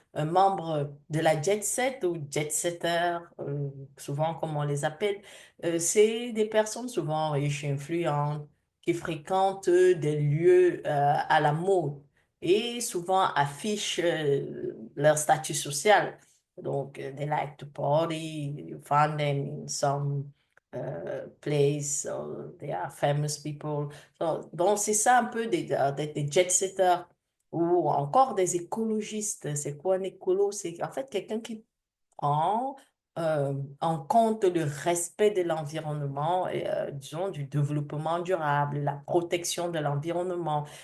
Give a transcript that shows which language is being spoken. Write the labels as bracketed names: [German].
[French] Un membre de la jet set ou jet setter, souvent comme on les appelle, c'est des personnes souvent riches, influentes, qui fréquentent des lieux à la mode et souvent affichent leur statut social. [English] Donc, they like to party, you find them in some place, or they are famous people. [French] Donc, c'est ça un peu des jet-setters ou encore des écologistes. C'est quoi un écolo? C'est en fait quelqu'un qui prend en compte le respect de l'environnement et, disons, du développement durable, la protection de l'environnement.